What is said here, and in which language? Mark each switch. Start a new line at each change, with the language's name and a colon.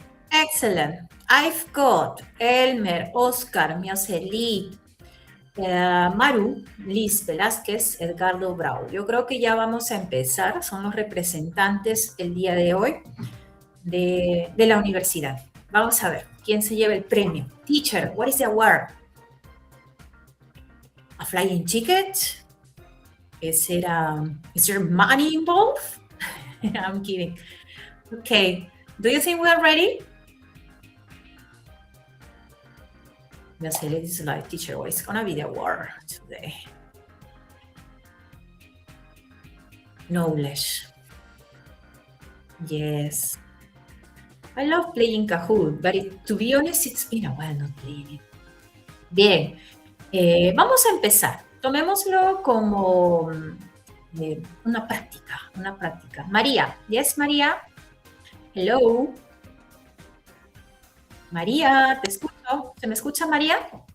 English: Excellent. I've got Elmer, Oscar, Mioselí, Maru, Liz Velázquez, Edgardo Brau.
Spanish: Yo creo que ya vamos a empezar. Son los representantes el día de hoy de la universidad. Vamos a ver quién se lleva el premio.
English: Teacher, what is the award? A flying ticket? Is there money involved? I'm kidding. Okay. Do you think we are ready? This is like, teacher, what is gonna be the award today? Knowledge. Yes. I love playing Kahoot, but to be honest, it's been a while not playing it.
Spanish: Bien, vamos a empezar. Tomémoslo como una práctica.
English: María, yes, María. Hello.
Spanish: María, te escucho. ¿Se me escucha, María?